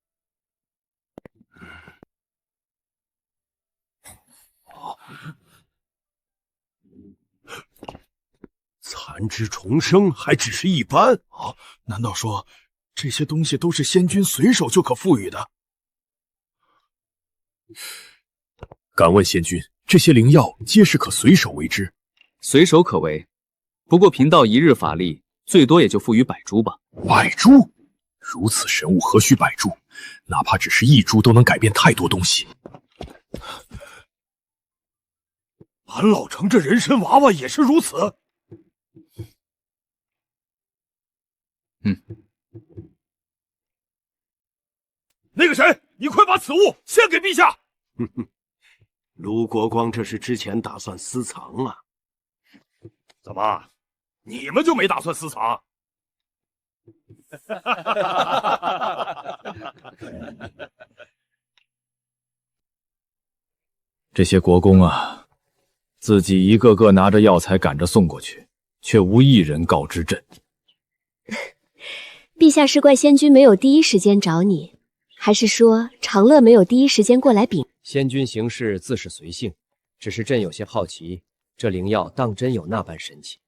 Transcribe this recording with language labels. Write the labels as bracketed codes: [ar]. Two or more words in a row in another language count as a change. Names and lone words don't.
[zh] 殘肢重生還只是一般啊？難道說這些東西都是仙君隨手就可賦予的？敢問仙君，這些靈藥皆是可隨手為之？隨手可為，不過貧道一日法力，最多也就賦予100株吧。 100株？如此神物何須100株？哪怕只是1株都能改變太多東西。俺老程這人參娃娃也是如此。那個誰，你快把此物獻給陛下。盧國光這是之前打算私藏啊？怎麼，你們就沒打算私藏？這些國公啊，自己一個個拿着藥材趕着送過去，卻無一人告知朕。陛下是怪仙君沒有第一時間找你，還是說長樂沒有第一時間過來稟？仙君行事自是隨性，只是朕有些好奇，這靈藥當真有那般神奇？